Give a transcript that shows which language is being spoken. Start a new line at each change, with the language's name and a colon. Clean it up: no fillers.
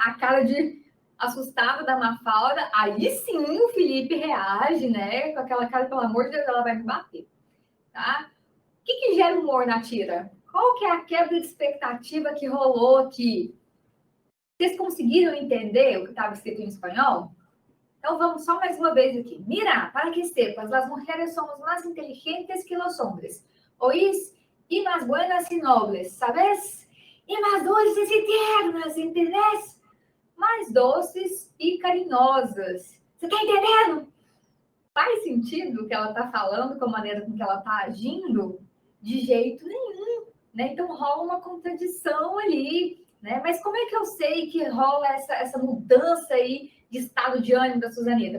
Portuguese: A cara de assustada da Mafalda. Aí sim o Felipe reage, né? Com aquela cara, pelo amor de Deus, ela vai me bater. Tá? O que gera humor na tira? Qual que é a quebra de expectativa que rolou aqui? Vocês conseguiram entender o que estava escrito em espanhol? Então vamos só mais uma vez aqui.
Spanish: Mira, para que sepas, las mujeres somos más inteligentes que los hombres. ¿Oís? Y más buenas y nobles, ¿sabes? Y más dulces y tiernas, ¿entendés?
Portuguese: Mais doces e carinhosas. Você tá entendendo? Faz sentido o que ela tá falando com a maneira com que ela tá agindo? De jeito nenhum, né? Então rola uma contradição ali, né? Mas como é que eu sei que rola essa mudança aí de estado de ânimo da Suzanita?